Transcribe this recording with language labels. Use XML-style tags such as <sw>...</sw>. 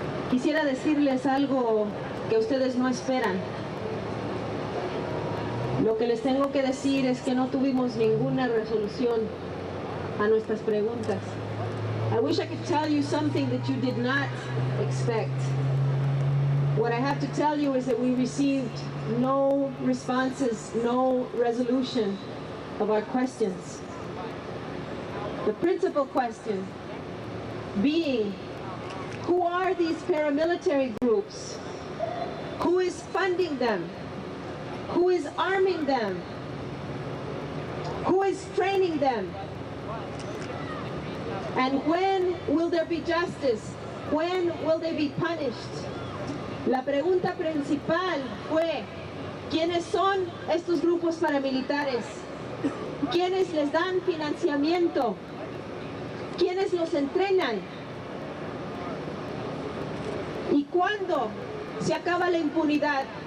<es>Quisiera decirles algo que ustedes no esperan. Lo que les tengo que decir es que no tuvimos ninguna resolución a nuestras preguntas.</es> <en>I wish I could tell you something that you did not expect. What I have to tell you is that we received no responses, no resolution of our questions. The principal question being, who are these paramilitary groups? Who is funding them? Who is arming them? Who is training them? And when will there be justice? When will they be punished?</en> <es>La pregunta principal fue, ¿quiénes son estos grupos paramilitares? ¿Quiénes les dan financiamiento? ¿Quiénes los entrenan? ¿Y cuándo se acaba la impunidad?</es>